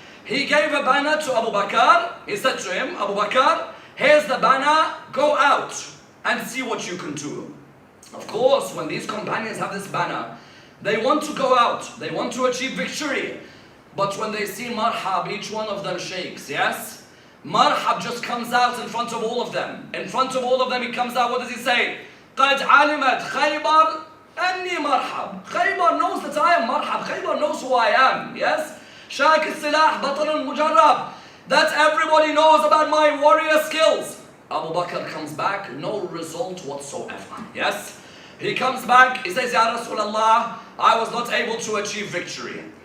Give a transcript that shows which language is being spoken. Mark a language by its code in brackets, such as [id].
[en] He gave a banner to Abu Bakr. He said to him, Abu Bakr, here's the banner, go out and see what you can do. Of course, when these companions have this banner, they want to go out, they want to achieve victory. But when they see Marhab, each one of them shakes, yes? Marhab just comes out in front of all of them. In front of all of them he comes out, what does he say? [ar] قَدْ عَلِمَتْ Khyber أَنِّي Marhab. [en] Khyber knows that I am Marhab. Khyber knows who I am, yes? [ar] شَاك السلاح بطل مجرب. [en] That everybody knows about my warrior skills. Abu Bakr comes back, no result whatsoever, yes? He comes back, he says, Ya Rasulullah, I was not able to achieve victory.